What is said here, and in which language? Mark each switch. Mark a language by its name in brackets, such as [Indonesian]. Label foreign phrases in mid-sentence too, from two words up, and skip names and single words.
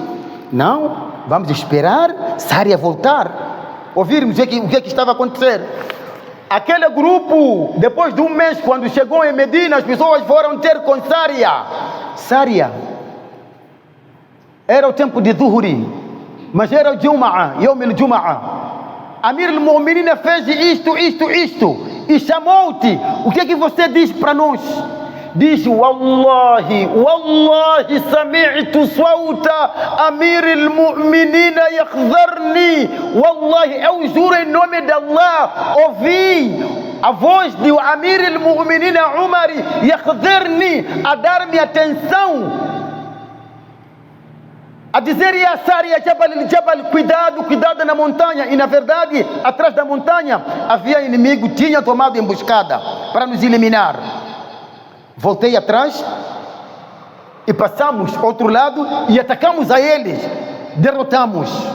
[Portuguese] Não, vamos esperar Saria voltar. Ouvirmos o que estava a acontecer. Aquele grupo, depois de um mês, quando chegou em Medina, as pessoas foram ter com Saria. Saria, era o tempo de Zuhri, mas era o Jum'ah, [Arabic] يوم الجمعة. أمير المؤمنين [Portuguese] fez isto, e chamou-te. O que você diz para nós? Diz: [Arabic] والله سمعت صوت أمير المؤمنين يخزرني. Wallahi, [Portuguese] eu juro em nome de Allah, ouvi a voz de [Arabic] أمير المؤمنين عمر يخزرني, [Portuguese] a dar-me atenção, a dizer: [Arabic] يا سارية الجبل الجبل, [Portuguese] cuidado na montanha. E na verdade, atrás da montanha havia inimigo, tinha tomado emboscada para nos eliminar. Voltei atrás e passamos ao outro lado e atacamos a eles, derrotamos.